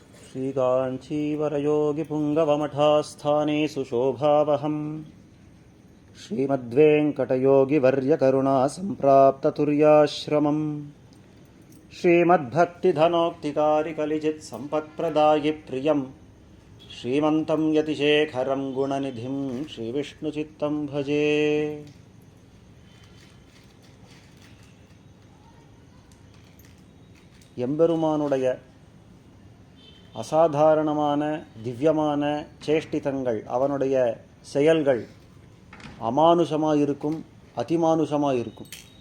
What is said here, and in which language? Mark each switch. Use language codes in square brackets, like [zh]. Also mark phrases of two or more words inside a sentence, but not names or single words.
[sa] श्रीकाञ्चीवरयोगिपुङ्गवमठास्थाने सुशोभावहम् श्रीमद्वेङ्कटयोगिवर्यकरुणासम्प्राप्ततुर्याश्रमम् श्रीमद्भक्तिधनोक्तिकारिकलिजित्सम्पत्प्रदायि प्रियम् श्रीमन्तं यतिशेखरं गुणनिधिं श्रीविष्णुचित्तं भजे. [ta] எம்பெருமானுடைய அசாதாரணமான திவ்யமான சேஷ்டிதங்கள், அவனுடைய செயல்கள் அமானுஷமாக இருக்கும், அதிமானுஷமாக இருக்கும்.